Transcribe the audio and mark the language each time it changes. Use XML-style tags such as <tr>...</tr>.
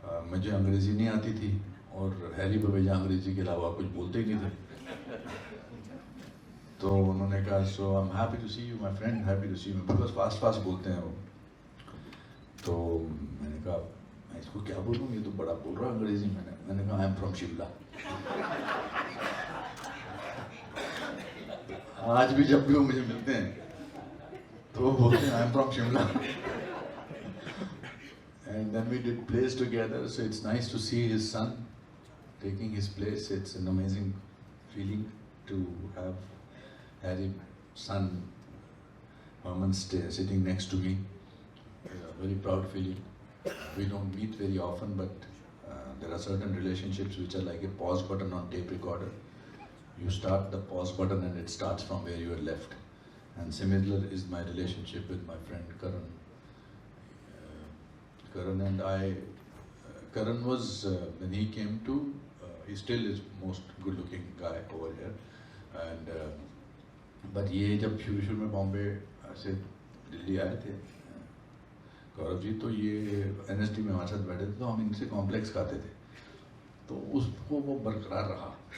<hi>मुझे अंग्रेज़ी नहीं आती थी और हैरी बवेजा अंग्रेज़ी के अलावा कुछ बोलते ही नहीं थे. तो उन्होंने कहा,</hi> <en>so I'm happy to see you, my friend, happy to see you, because fast</en> <hi>बोलते हैं वो. तो मैंने कहा, मैं इसको क्या बोलूँ, ये तो बड़ा बोल रहा है अंग्रेज़ी. मैंने कहा,</hi> <en>I'm from</en> <hi>शिमला. आज भी जब भी वो मुझे मिलते हैं तो वो बोलते हैं,</hi> <en>I'm from</en> <hi>Shimla.</hi> <en>And then we did plays together, so it's nice to see his son taking his place. It's an amazing feeling to have Harry's son Herman sitting next to me. A very proud feeling. We don't meet very often, but there are certain relationships which are like a pause button on tape recorder. You start the pause button and it starts from where you are left. And similar is my relationship with my friend Karan. Karan and I, Karan was, when he came to, he still is most good looking guy over here. And but</en> <hi>ये जब शुरू में बॉम्बे से दिल्ली आए थे गौरव जी, तो ये NSD में हमारे साथ बैठे थे, तो हम इनसे कॉम्प्लेक्स खाते थे, तो उसको वो बरकरार रहा.</hi>